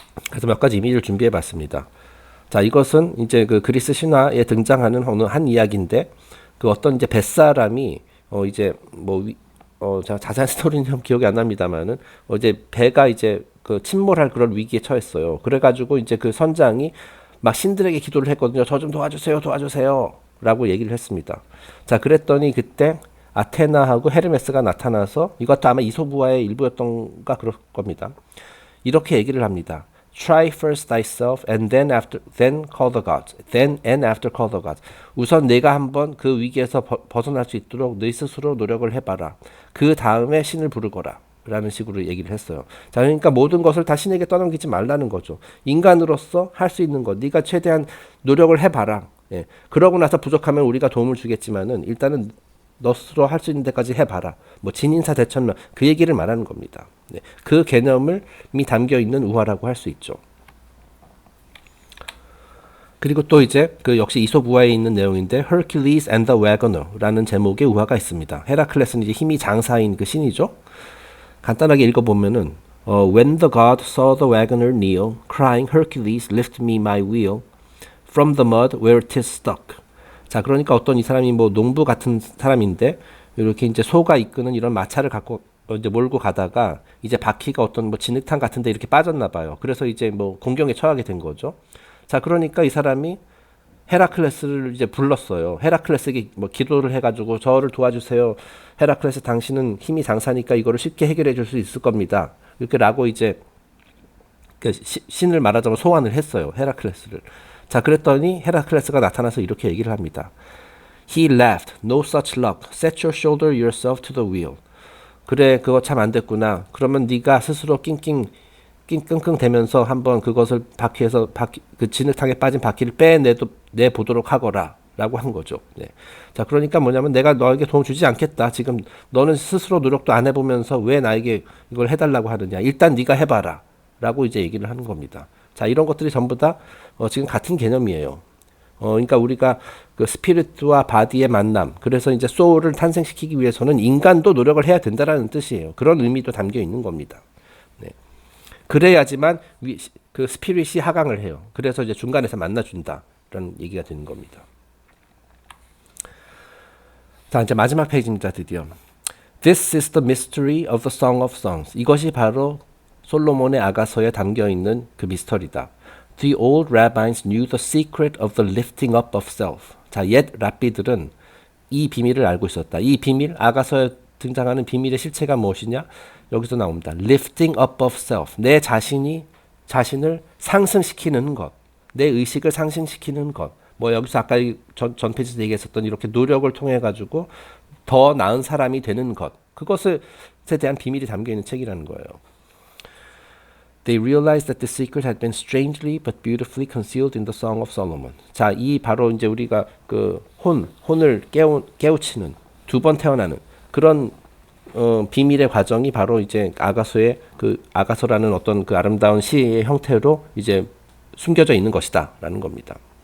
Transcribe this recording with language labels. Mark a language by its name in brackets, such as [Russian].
[Korean] 그래서 몇 가지 이미지를 준비해 봤습니다. 자, 이것은 이제 그 그리스 신화에 등장하는 어느 한 이야기인데, 그 어떤 이제 뱃사람이 이제 제가 자세한 스토리는 좀 기억이 안 납니다만은 이제 배가 이제 그 침몰할 그런 위기에 처했어요. 그래가지고 이제 그 선장이 막 신들에게 기도를 했거든요. 저 좀 도와주세요 라고 얘기를 했습니다. 자, 그랬더니 그때 아테나하고 헤르메스가 나타나서, 이것도 아마 이솝우화의 일부였던가 그럴 겁니다. 이렇게 얘기를 합니다. [English] Try first thyself and then call the gods. Then and after call the gods. [Korean] 우선 내가 한번 그 위기에서 벗어날 수 있도록 네 스스로 노력을 해봐라. 그 다음에 신을 부르거라. 라는 식으로 얘기를 했어요. 자, 그러니까 모든 것을 다 신에게 떠넘기지 말라는 거죠. 인간으로서 할 수 있는 것, 네가 최대한 노력을 해봐라. 예. 그러고 나서 부족하면 우리가 도움을 주겠지만은 일단은 너 스스로 할 수 있는 데까지 해봐라. 진인사 대천명, 그 얘기를 말하는 겁니다. 네. 그 개념이 담겨 있는 우화라고 할 수 있죠. 그리고 또 이제 그 역시 이솝 우화에 있는 내용인데 Hercules and the Wagoner라는 제목의 우화가 있습니다. 헤라클레스는 이제 힘이 장사인 그 신이죠. 간단하게 읽어보면은 [English] When the god saw the wagoner kneel, crying, Hercules, lift me my wheel from the mud where 'tis stuck. [Korean] 자, 그러니까 어떤 이 사람이 농부 같은 사람인데 이렇게 이제 소가 이끄는 이런 마차를 갖고 이제 몰고 가다가 이제 바퀴가 어떤 진흙탕 같은데 이렇게 빠졌나 봐요. 그래서 이제 공경에 처하게 된 거죠. 자, 그러니까 이 사람이 헤라클레스를 이제 불렀어요. 헤라클레스에게 뭐 기도를 해가지고 저를 도와주세요. 헤라클레스 당신은 힘이 장사니까 이거를 쉽게 해결해 줄 수 있을 겁니다. 이렇게라고 이제 그 신을 말하자면 소환을 했어요. 헤라클레스를. 자, 그랬더니 헤라클레스가 나타나서 이렇게 얘기를 합니다. [English] He laughed. No such luck. Set your shoulder yourself to the wheel. [Korean] 그래, 그거 참 안 됐구나. 그러면 네가 스스로 낑끙 대면서 한번 그것을 바퀴에서 그 진흙탕에 빠진 바퀴를 내 보도록 하거라. 라고 한 거죠. 네. 자, 그러니까 뭐냐면 내가 너에게 도움 주지 않겠다. 지금 너는 스스로 노력도 안 해보면서 왜 나에게 이걸 해달라고 하느냐. 일단 네가 해봐라. 라고 이제 얘기를 하는 겁니다. 자, 이런 것들이 전부 다 지금 같은 개념이에요. 그러니까 우리가 그 스피릿과 바디의 만남, 그래서 이제 소울을 탄생시키기 위해서는 인간도 노력을 해야 된다라는 뜻이에요. 그런 의미도 담겨 있는 겁니다. 네. 그래야지만 그 스피릿이 하강을 해요. 그래서 이제 중간에서 만나준다라는 얘기가 되는 겁니다. 자, 이제 마지막 페이지입니다. 드디어. [English] This is the mystery of the Song of Songs. [Korean] 이것이 바로 솔로몬의 아가서에 담겨 있는 그 미스터리다. [English] The old rabbis knew the secret of the lifting up of self. [Korean] 자, 옛 랍비들은 이 비밀을 알고 있었다. 이 비밀, 아가서에 등장하는 비밀의 실체가 무엇이냐? 여기서 나옵니다. [English] Lifting up of self. [Korean] 내 자신을 상승시키는 것. 내 의식을 상승시키는 것. 뭐 여기서 아까 전 페이지에서 얘기했었던 이렇게 노력을 통해 가지고 더 나은 사람이 되는 것. 그것에 대한 비밀이 담겨 있는 책이라는 거예요. [English] They realized that the secret had been strangely but beautifully concealed in the Song of Solomon. [Korean] 자, 이 바로 이제 우리가 그 혼을 깨우치는 두 번 태어나는 그런 비밀의 과정이 바로 이제 아가서의 그 아가서라는 어떤 그 아름다운 시의 형태로 이제 숨겨져 있는 것이다라는 겁니다.